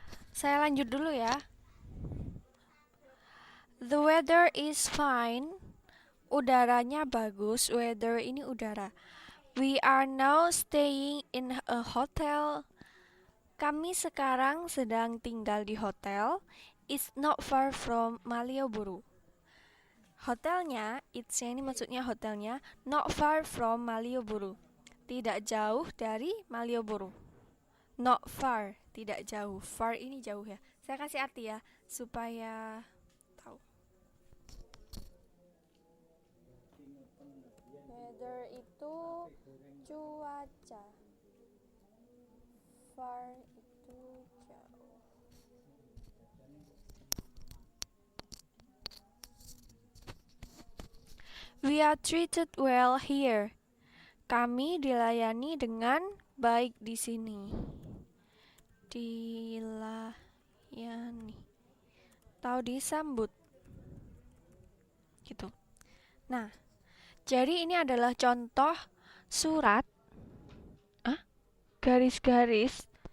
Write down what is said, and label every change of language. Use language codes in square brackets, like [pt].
[id] Saya lanjut dulu ya. [en] The weather is fine. [id] Udaranya bagus. Weather ini udara. [en] We are now staying in a hotel. [id] Kami sekarang sedang tinggal di hotel. [en] It's not far from Malioboro. [id] Hotelnya, it's-nya ini maksudnya hotelnya, [en] not far from Malioboro. [id] Tidak jauh dari Malioboro. [en] Not far, [id] tidak jauh. Far ini jauh ya. Saya kasih arti ya, supaya tahu. Weather itu cuaca. Far itu jauh. [en] We are treated well here. [id] Kami dilayani dengan baik di sini. Dilayani. Tahu disambut. Gitu. Nah, jadi ini adalah contoh surat garis-garis.